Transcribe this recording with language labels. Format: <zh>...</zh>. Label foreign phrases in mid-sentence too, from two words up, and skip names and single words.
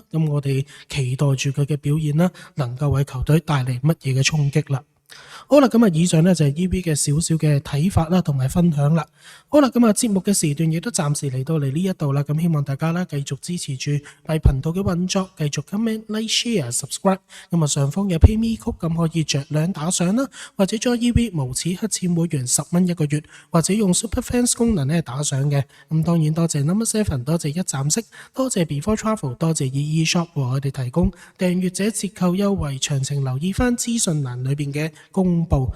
<yue>咁我哋期待住佢嘅表現啦，能夠為球隊帶嚟乜嘢嘅衝擊啦。好啦，咁啊，以上呢就係 EB 嘅少少嘅睇法啦，同埋分享啦。好啦，咁啊，節目嘅時段亦都暫時嚟到嚟呢一度啦。咁希望大家啦繼續支持住為頻道嘅運作，繼續</yue> <en>comment、like、share、subscribe。</en> <yue>咁啊，上方嘅 PayMe 曲咁可以着兩打賞啦，或者 join EB 無恥黑錢會員10蚊一個月，或者用 Super Fans 功能咧打賞嘅。咁當然多謝 Number 7，多謝一站式，多謝 Before Travel，多謝 EE Shop 為我哋提供訂閱者折扣優惠，詳情留意翻資訊欄裏邊嘅公布。</yue>